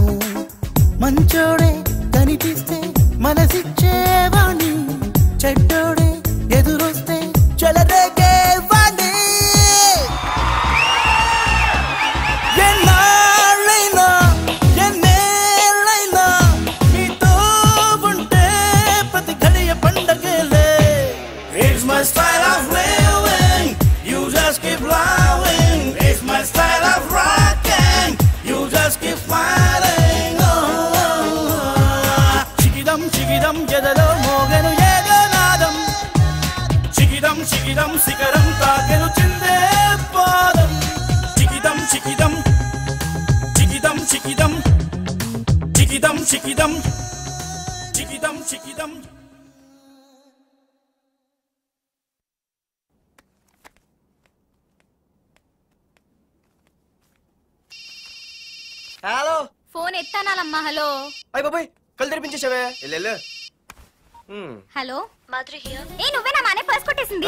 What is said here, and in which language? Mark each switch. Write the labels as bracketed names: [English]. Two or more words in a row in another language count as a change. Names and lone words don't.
[Telugu] మంచోడే కనిపిస్తే మనసిచ్చేవాణ్ణి, చెడ్డోడే ఎదురొస్తే చెలరేగేవాణ్ణి. ఎన్నాళ్ళైనా ఎన్నేళ్ళైనా నీతో ఉంటే ప్రతి ఘడియ పండగలే. [English] It's my style of living, you just keep loving. It's my style of rocking, you just keep smiling. [Telugu] చికిడం చికిడం ఎదలో మోగెను ఏదో నాదం, చికిడం చికిడం శిఖరం తాకెను చిందే పదం. Chikidam chikidam chikidam chikidam chikidam chikidam chikidam chikidam. హలో, ఫోన్ ఎత్తానాలమ్మా. హలో అయ్య బాబాయ్ కళ్ళు తెరిపించేసావే. వెళ్ళు. హలో మాధురి హియర్. ఏ నువ్వేనా మానే పర్స్ కొట్టేసింది?